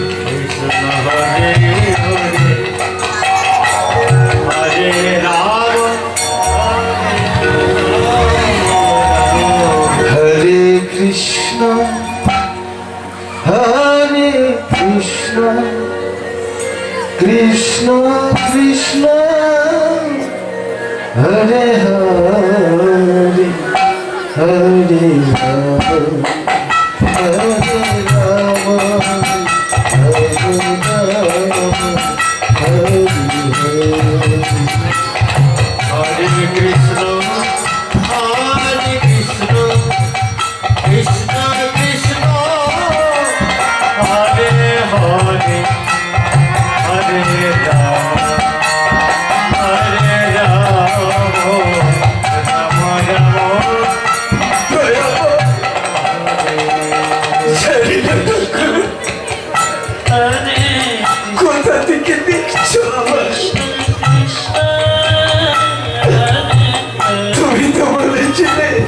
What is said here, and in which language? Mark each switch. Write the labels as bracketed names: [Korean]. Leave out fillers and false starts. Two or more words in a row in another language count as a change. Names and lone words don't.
[Sanskrit] হরে কৃষ্ণ হরে কৃষ্ণ কৃষ্ণ কৃষ্ণ কৃষ্ণ হরে হরে হরে রাম হরে রাম হরে রাম হরে হরে Hare Krishna, Hare Krishna, Krishna Krishna, Hare Hare, Hare Rama, Hare Rama, Rama Rama. [Bangla] কোথা থেকে দেখছো আমার তুমি তো বলেছিলে